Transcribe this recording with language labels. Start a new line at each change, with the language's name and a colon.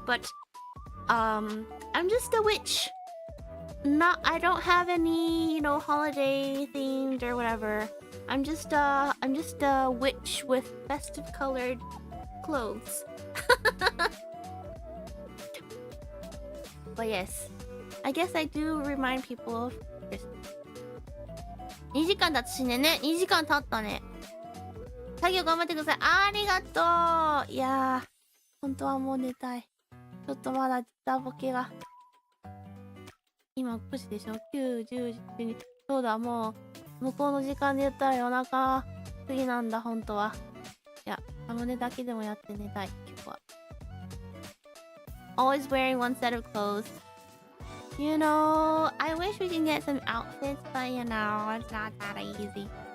English: But I'm just a witch. I don't have any, holiday themed or whatever. I'm just a witch with festive colored clothes. But yes, I guess I do remind people of Christmas.
Japanese: 2時間経つしね。2時間経ったね。作業頑張ってください。ありがとう。いやー、本当はもう寝たい。ちょっとまだザボケが。今9時でしょ ?9、10、12。そうだ、もう、向こうの時間で言ったら夜中過ぎなんだ、本当は。いや、サムネだけでもやって寝たい、今日は。
English: Always wearing one set of clothes. I wish we can get some outfits, but it's not that easy.